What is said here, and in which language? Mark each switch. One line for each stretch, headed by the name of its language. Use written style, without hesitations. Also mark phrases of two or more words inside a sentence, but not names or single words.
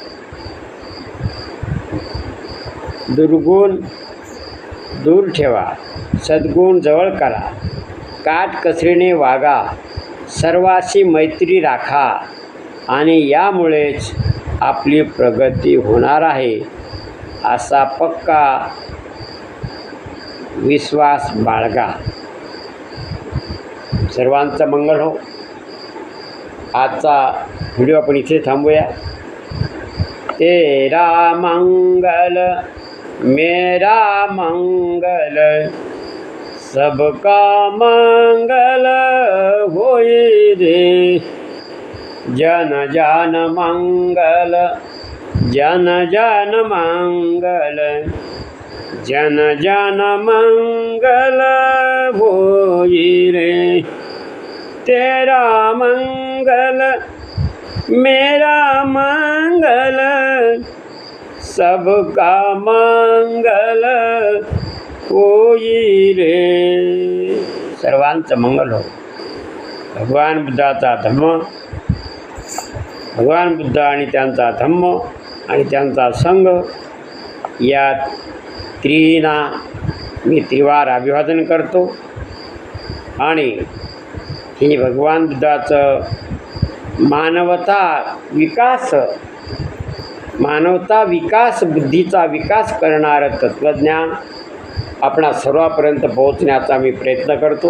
Marathi: दुर्गुण दूर ठेवा, सद्गुण जवळ करा, काटकसरीने वागा, सर्वाशी मैत्री राखा आणि यामुळेच आपली प्रगती होणार आहे असा पक्का विश्वास बाळगा. सर्वांचं मंगल हो. आजचा व्हिडिओ आपण इथे थांबूया.
Hindi: तेरा मंगल मेरा मंगल सबका मंगल होई रे. जन जन मंगल जन जन मंगल जन जन मंगल होई रे. तेरा मंगल मेरा मंगल सबका मंगल होई रे.
Marathi: सर्वांचं मंगल हो. भगवान बुद्धाचा धम्म, भगवान बुद्ध आणि त्यांचा धम्म आणि त्यांचा संघ या त्रिना मी त्रिवार अभिवादन करतो. आणि हे भगवान बुद्धाचं मानवता विकास बुद्धीचा विकास करणारं तत्त्वज्ञान आपणा सर्वांपर्यंत पोहोचण्याचा मी प्रयत्न करतो.